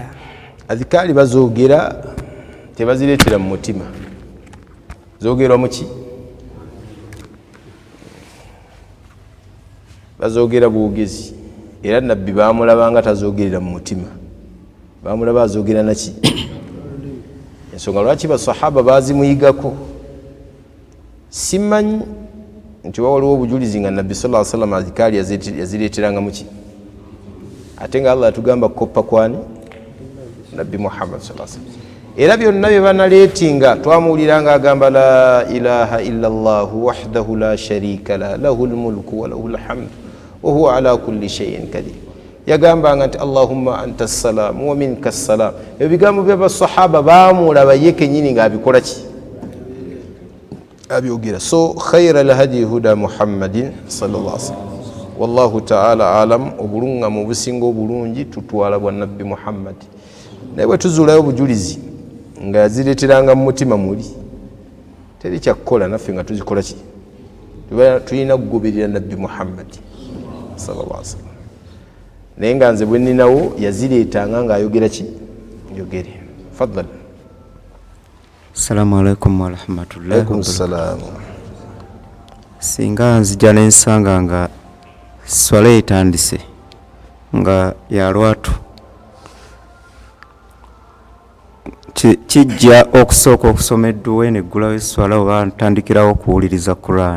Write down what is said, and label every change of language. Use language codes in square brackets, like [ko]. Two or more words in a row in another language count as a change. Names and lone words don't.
[lg] Adhikaari bazoogera tebazireetera mu mutima zoogerwa muki bazoogera bwogezi era nabbi bamulabanga tazoogerera mu mutima bamulaba azoogera naki ensonga lwaki basahaba bazimuyigako simanyi nti waliwo obujulizi nga nabbi [ar] صلى الله عليه وسلم [lg] adhikaari yazireeteranga muki ate nga Allah yatugamba koppa kwani nabbi Muhammad [ar] صلى الله عليه وسلم [lg] era byonna bye banaleetinga twamuwuliranga agamba [ar] لا إله إلا الله وحده لا شريك ل له الملك وله الحمد وهو على كل شيء قدير [lg] yagambanga nti [ar] اللهم أنت السلام ومنك السلام [lg] ebigambo by'abasahaba baamulaba ye kennyini ng'abikola ki abyogera so [ar] خير الهدي هدي محمد صلى الله عليه وسلم والله تعالى أعلم [lg] obulungamu obusinga obulungi tutwala bwa nabbi Muhammad naye bwe tuzuulayo obujulizi nga yazireeteranga mu mutima muli teri kyakukola naffe nga tuzikola ki tulina kugoberera nabbi Muhammad [ar] صلى الله عليه وسلم [lg] naye nga nze bwe nninawo yazireetanga ng'ayogera ki yogere fadlan. [ar] السلام عليكم ورحمة الله عليكم السلام. [lg] Singa nzija nensanga nga swala etandise nga ya lwatu kijja okusooka okusoma edduwa neggulawo esswala oba ntandikirawo okuwuliriza Quran.